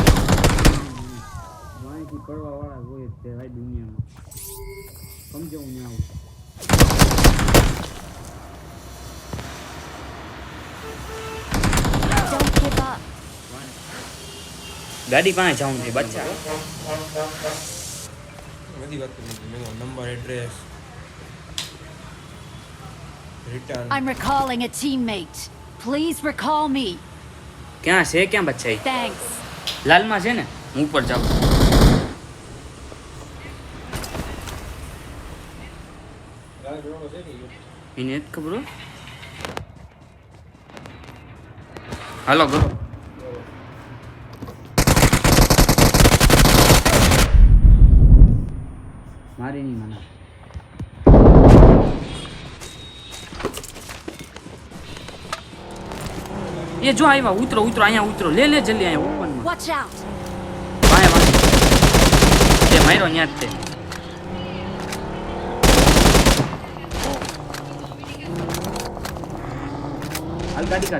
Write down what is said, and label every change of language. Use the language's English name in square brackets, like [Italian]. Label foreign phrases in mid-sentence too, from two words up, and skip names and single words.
[Gujarati] વાંચી પડવા વાળા હોય જ છે ભાઈ દુનિયામાં. સમજો હું આવું. [English] Don't give up. [Gujarati] ગાડી પાસે જાઉં છે બચ્ચા. બધી વાત કરી મેં [English] number address return I'm recalling a teammate. Please recall me. [Gujarati] ક્યાં છે? ક્યાં બચ્ચા? [English] Thanks. [Gujarati] લાલમાં છે ને? હું ઉપર જાઉં. એને જ ખબર હોય? હાલો કરો. મારી નહીં મને. એ જો આવ્યા. ઉતરો ઉતરો અહીંયા ઉતરો. લે લે જલ્દી અહીંયા ઓપનમાં. [English] Watch out! [Gujarati] વાય વાય. એ માર્યો ન્યા જ તે. હાલ ગાડી કાઢ.